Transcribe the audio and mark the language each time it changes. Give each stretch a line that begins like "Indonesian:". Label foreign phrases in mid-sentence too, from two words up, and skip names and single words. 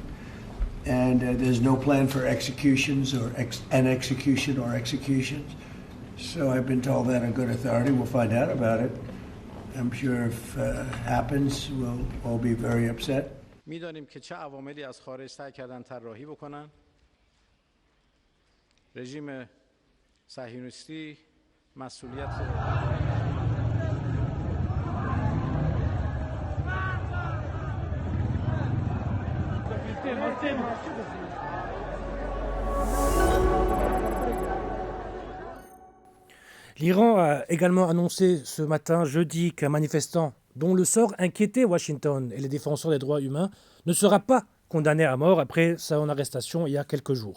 English: And there's no plan for executions or executions. So I've been told that on good authority. We'll find out about it. I'm sure if it happens, we'll all be very upset.
Persian: می‌دانیم که چه عواملی از خارج سعی کردن طراحی بکنن. رژیم صهیونیستی مسئولیت
French: L'Iran a également annoncé ce matin, jeudi, qu'un manifestant dont le sort inquiétait Washington et les défenseurs des droits humains ne sera pas condamné à mort après son arrestation il y a quelques jours.